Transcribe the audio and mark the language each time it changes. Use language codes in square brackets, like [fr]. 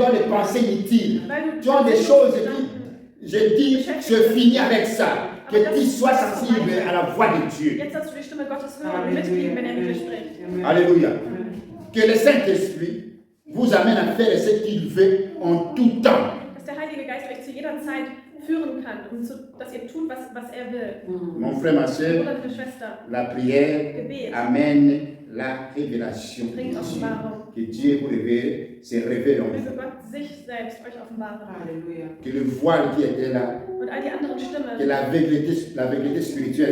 [fr] dans les pensées inutiles. [de] Weil du [fr] Tu as des choses qui, je dis, je finis avec ça. Que tu sois sensible à la voix de Dieu. [de] Jetzt sollst du die Stimme Gottes hören und mitgehen, wenn er mit dir spricht. [fr] Alléluia. Que le Saint-Esprit vous amène à faire ce qu'il veut en tout temps. [de] Dass der Heilige Geist euch zu jeder Zeit führen kann, dass ihr tut, was er will. [fr] Mon frère, ma soeur, [de] Bruder, liebe Schwester, [fr] la prière amène la révélation de [de] bringt [fr] Dieu. [de] Offenbarung. [fr] Que Dieu vous révèle, se révèle en [de] Möge [fr] vous. [de] Gott sich selbst euch offenbaren. [fr] Que le voile qui était là, [de] Und all die anderen [fr] que [de] Stimmen, [fr] l'aveuglité spirituelle